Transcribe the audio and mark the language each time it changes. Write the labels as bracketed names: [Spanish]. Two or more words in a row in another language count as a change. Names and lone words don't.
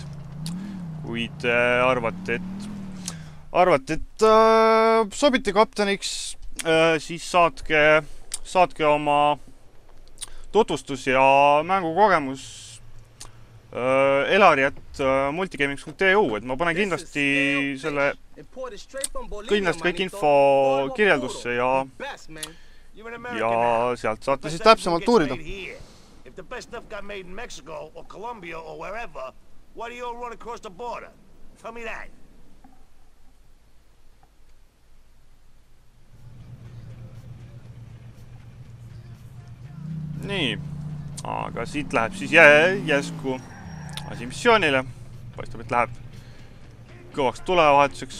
[Estonian] Kui te arvate, et sobite kapteniks, siis saatke oma tutvustus ja mängukogemus elari@multigaming.eu, et ma panen kindlasti kõik info kirjeldusse ja sealt saate siis täpsemalt uurida. [English] If the best stuff got made in Mexico or Colombia or wherever, why do you all run across the border? Tell me that. [Estonian] Nii, aga siit läheb siis jäsku asi missioonile. Paistab, et läheb kõvaks tulevahetuseks.